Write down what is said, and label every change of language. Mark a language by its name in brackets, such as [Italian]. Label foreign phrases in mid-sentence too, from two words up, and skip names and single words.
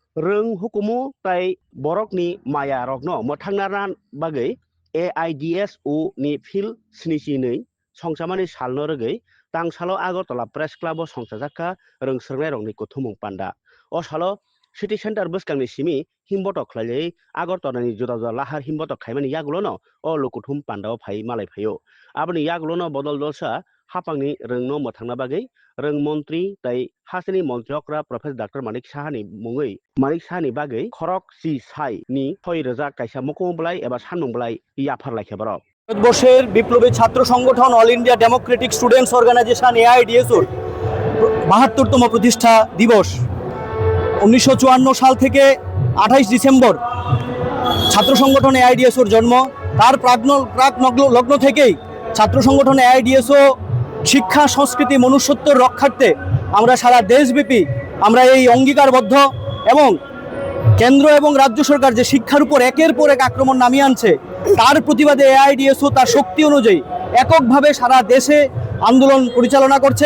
[Kok Borok] Rung hukumu tai borok ni maya rokno mothangnaran bagai AIDSU ni phil snisi nei songsamani salno rogei tang salo Agartala Press Club o songsajaka rung sernai rokni kuthumung panda o salo City Center bwskangni simi himbotok khlailai Agartala ni juda juda lahar himbotok khaimani yagulono o lukuthum panda o phai malai phaio aboni yagulono bodol dolsa hapangni rungno mothangna bagai rung montri tai hasini montriokra Professor Dr. Manik Sahani mungoi Manik Sahani bagai khorok si sai ni 6,000 kaisa mokongblai eba sanungblai yafarlai khebarok [Bangla] ভারতবর্ষের বিপ্লবী ছাত্র সংগঠন অল ইন্ডিয়া ডেমোক্রেটিক স্টুডেন্টস অর্গানাইজেশন এআইডিএসওর ৭২তম প্রতিষ্ঠা দিবস ১৯৫৪ সাল থেকে ২৮ ডিসেম্বর ছাত্র সংগঠন এআইডিএসওর জন্ম। তার প্রাক লগ্ন থেকেই ছাত্র সংগঠন এআইডিএসও শিক্ষা সংস্কৃতি মনুষ্যত্বের রক্ষার্থে আমরা সারা দেশব্যাপী আমরা এই অঙ্গীকারবদ্ধ এবং কেন্দ্র এবং রাজ্য সরকার যে শিক্ষার উপর একের পর এক আক্রমণ নামিয়ে আনছে তার প্রতিবাদে এআইডিএসও তার শক্তি অনুযায়ী এককভাবে সারা দেশে আন্দোলন পরিচালনা করছে।